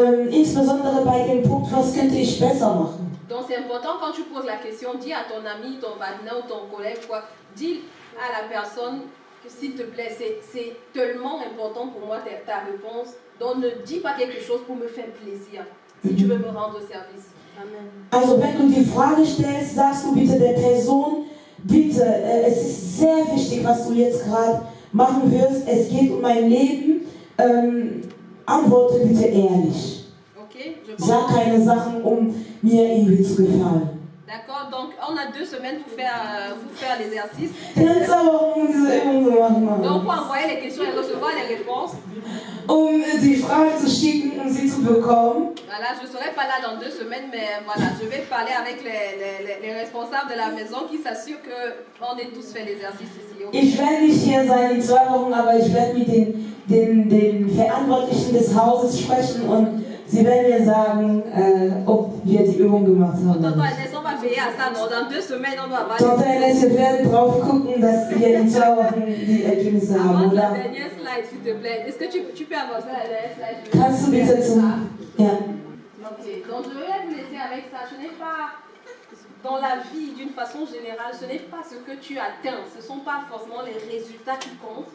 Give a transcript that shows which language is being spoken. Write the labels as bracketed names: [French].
[German] Insbesondere bei dem Punkt, was könnte ich besser machen? [French] Donc c'est important quand tu poses la question, dis à ton ami, ton partenaire ou ton collègue, quoi, dis à la personne que s'il te plaît, c'est tellement important pour moi ta réponse. Donc ne dis pas quelque chose pour me faire plaisir, si tu veux me rendre service. Amen. [German] Also wenn du die Frage stellst, sagst du bitte der Person, bitte bitte, es ist sehr wichtig, was du jetzt gerade machen wirst. Es geht um mein Leben. Antworte bitte ehrlich. [French] Ok, je [German] Sag [French] pense. [German] keine Sachen, um mir irgendwie zu gefallen. [French] D'accord, donc on a 2 semaines pour faire l'exercice. [German] Kannst aber auch diese Übung so machen. [French] Donc pour envoyer les questions et recevoir les réponses. [German] Die Fragen zu schicken, um sie zu bekommen. [French] Voilà, je ne serai pas là dans 2 semaines, mais voilà, je vais parler avec les responsables de la maison qui s'assurent qu'on ait tous fait l'exercice ici. Okay? [German] Ich werde nicht hier sein in 2 Wochen, aber ich werde mit den Verantwortlichen des Hauses sprechen und sie werden mir sagen, ob wir die Übung gemacht haben. [French] Tonton Ernest, on va veiller à ça, non? Dans 2 semaines, on doit avoir [German] Tonton Ernest, wir werden drauf gucken, dass wir in 2 Wochen die Ergebnisse haben, [French] Avance la [German] oder? [French] dernière slide, s'il te plaît. Est-ce que tu peux avancer la dernière slide? [German] Kannst du bitte zum... Ja. [French] Ok, donc je vais vous laisser avec ça. Ce n'est pas, dans la vie d'une façon générale, ce n'est pas ce que tu atteins, ce ne sont pas forcément les résultats qui comptent.